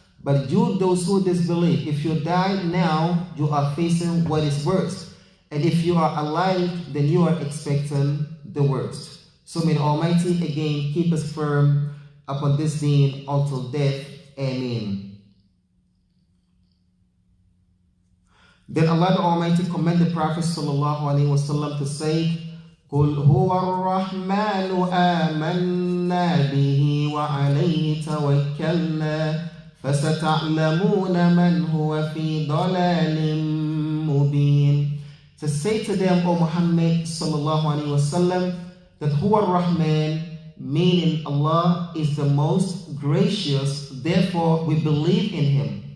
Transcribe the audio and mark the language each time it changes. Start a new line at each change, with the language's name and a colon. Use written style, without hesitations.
English: But you, those who disbelieve, if you die now, you are facing what is worse. And if you are alive, then you are expecting the worst. So may the Almighty again keep us firm upon this deen until death. Ameen. Then Allah the Almighty commanded the Prophet ﷺ to say,
Arabic: قُلْ هُوَ الرَّحْمَنُ آمَنَّا بِهِ وَعَلَيْهِ تَوَكَّلْنَا فَسَتَعْلَمُونَ مَنْ هُوَ فِي ضَلَالٍ مُبِينٍ.
English: To say to them, O Muhammad ﷺ, that
Arabic: هُوَ الرَّحْمَنُ,
English: meaning Allah is the most gracious, therefore we believe in Him.